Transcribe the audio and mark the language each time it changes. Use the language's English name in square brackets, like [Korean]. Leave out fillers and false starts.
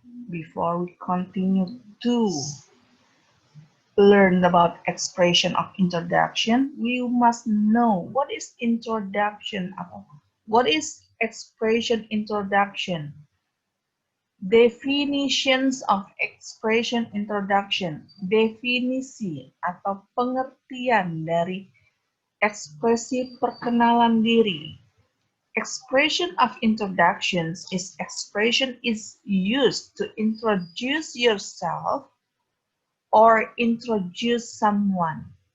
[English] Before we continue to learn about expression of introduction, we must know what is introduction. What is expression introduction? Definitions of expression introduction. [Indonesian] Definisi atau pengertian dari ekspresi perkenalan diri. [English] Expression of introductions is expression is used to introduce yourself or introduce someone.